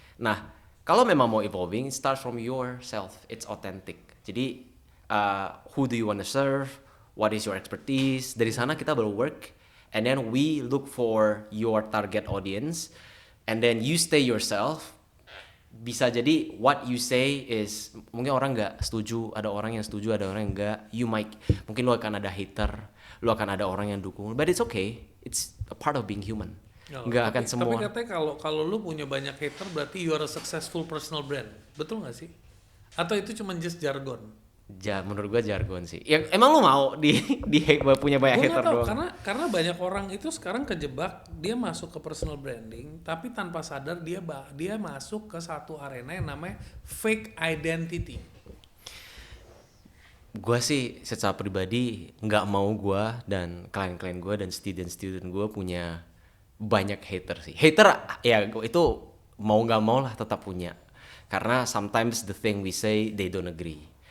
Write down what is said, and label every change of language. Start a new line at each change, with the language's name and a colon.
Indonesian: Nah, kalau memang mau
English: evolving, it starts from yourself, it's authentic.
Indonesian: Jadi,
English: who do you want to serve? What is your expertise?
Indonesian: Dari sana kita baru
English: work, and then we look for your target audience, and then you stay yourself.
Indonesian: Bisa jadi
English: what you say is
Indonesian: mungkin orang nggak setuju, ada orang yang setuju, ada orang yang nggak. Mungkin lu akan ada hater, lu akan ada orang yang dukung,
English: but it's okay, it's a part of being human.
Indonesian: Nggak akan semua. Tapi katanya kalau lu punya banyak hater berarti
English: you are a successful personal brand,
Indonesian: betul nggak sih? Atau itu cuma
English: just
Indonesian: jargon? Menurut gua jargon sih. Ya emang lu mau punya banyak hater doang? Karena banyak orang itu sekarang kejebak, dia masuk ke personal branding, tapi tanpa sadar dia masuk ke satu arena yang namanya fake identity. Gua sih secara pribadi nggak mau gua dan klien-klien gua dan student gua punya banyak hater sih. Hater ya itu mau nggak mau lah tetap punya. Karena
English: sometimes the thing we say they don't agree.